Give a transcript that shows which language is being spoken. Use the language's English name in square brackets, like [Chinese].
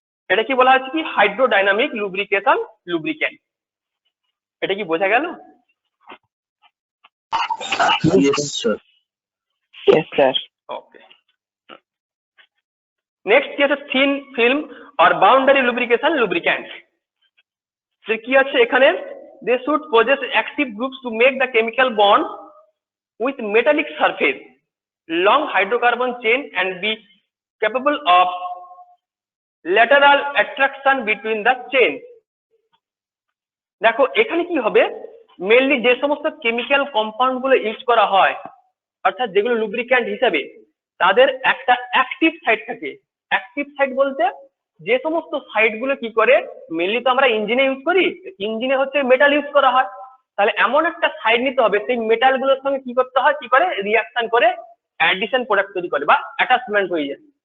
[Bangla] এটা কি বলা হচ্ছে কি, হাইড্রোডাইনামিক লুব্রিকেশন লুব্রিক্যান্ট। এটা কি বোঝা গেল? [English] Yes, sir. Yes, sir. [Bangla] ওকে, নেক্সট কি আছে, থিন ফিল্ম আর বাউন্ডারি লুব্রিকেশন লুব্রিক্যান্ট। সে কি আছে এখানে, [English] They should possess active groups to make the chemical bond with metallic surface, long hydrocarbon chain and be capable of lateral attraction between the chain। [Bangla] দেখো এখানে কি হবে, mainly যে সমস্ত chemical compound গুলো ইউজ করা হয় অর্থাৎ যেগুলো লুব্রিক্যান্ট হিসাবে তাদের একটা অ্যাক্টিভ সাইড থাকে। অ্যাক্টিভ সাইড বলতে যে সমস্ত সাইড গুলো কি করে, মেইনলি তো আমরা ইঞ্জিনে ইউজ করি, ইঞ্জিনে হচ্ছে মেটাল ইউজ করা হয়, তাহলে এমন একটা সাইড নিতে হবে সেই মেটাল গুলোর সঙ্গে কি করতে হয়, কি করে রিয়াকশন করে অ্যাডিশন প্রোডাক্ট তৈরি করে বা অ্যাটাচমেন্ট হয়ে যায়।